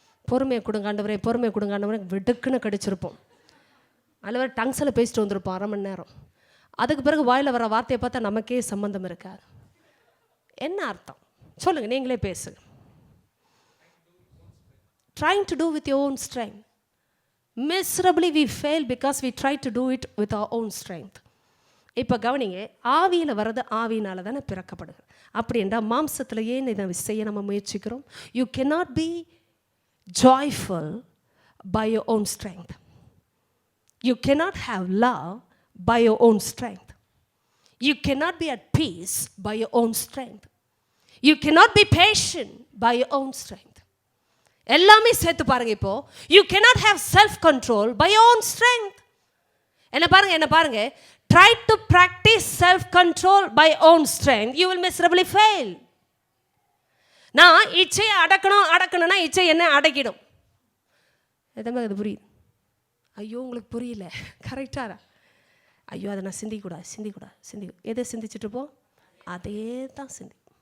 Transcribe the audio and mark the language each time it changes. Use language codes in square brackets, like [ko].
[ta] பொறுமையை கொடுங்க ஆண்டவரே, வெடுக்குன்னு கடிச்சிருப்போம். அதில் வேறு டங்ஸில் பேசிட்டு வந்திருப்போம் 1/2 மணி நேரம். அதுக்கு பிறகு வாயில் வர வார்த்தையை பார்த்தா நமக்கே சம்மந்தம் இருக்காது. என்ன அர்த்தம் சொல்லுங்கள், நீங்களே பேசுங்க. [en] Trying to do with your own strength. Miserably we fail because we try to do it with our own strength. [ta] இப்போ கவனிங்க, ஆவியில் வர்றது ஆவியினால தானே பிறக்கப்படுது. அப்படி என்றால் மாம்சத்தில் ஏன் இதை செய்ய நம்ம முயற்சிக்கிறோம்? [en] You cannot be joyful by your own strength. You cannot have love by your own strength. You cannot be at peace by your own strength. You cannot be patient by your own strength. [ta] எல்லாமே சேர்த்து பாருங்க. [en] இப்போ you cannot have self control by your own strength. [ta] என்ன பாருங்க, [en] try to practice self control by own strength, you will miserably fail. [ta] நான் இச்சையை அடக்கணும்னா இச்சை என்ன அடக்கிடும்? எதமே அது புரியுது? ஐயோ உங்களுக்கு புரியல, கரெக்டாக? ஐயோ அதை நான் சிந்திக்கூடாது. எதை சிந்திச்சுட்டு போ, அதே தான் சிந்தி.